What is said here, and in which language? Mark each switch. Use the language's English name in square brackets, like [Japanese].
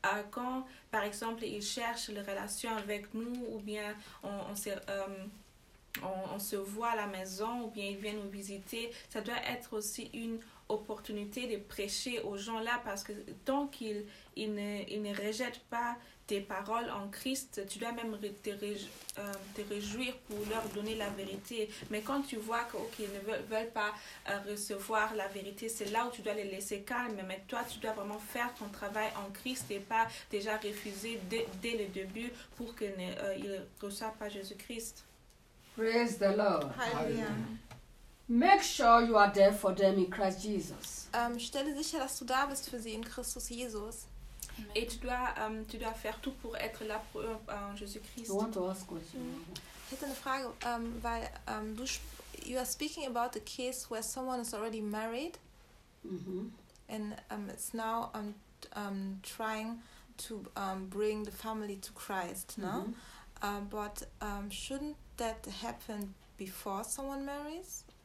[French] Quand, par exemple, ils cherchent les relations avec nous ou bien on se voit à la maison ou bien ils viennent nous visiter, ça doit être aussi une opportunité de prêcher aux gens là, parce que tant qu'ils ne rejettent pas tes paroles en Christ, tu dois même te réjouir pour leur donner la vérité. Mais quand tu vois qu'ils ne veulent pas recevoir la vérité, c'est là où tu dois les laisser calmes. Mais toi, tu dois vraiment faire ton travail en Christ et pas déjà refuser dès le début pour qu'ils ne reçoivent pas Jésus-Christ. [English] Praise the Lord. Hallelujah. Make sure you are there for them in Christ Jesus. [German] Stelle sicher, dass du da bist für sie in Christus Jesus. [French] Amen. Et tu dois faire tout pour être là pour Jésus Christ. [English] You want to ask questions? [German] Ich hätte eine Frage, weil [English] you are speaking about the case where someone is already married, and it's now trying to bring the family to Christ, no? But shouldn't that happen before someone marries?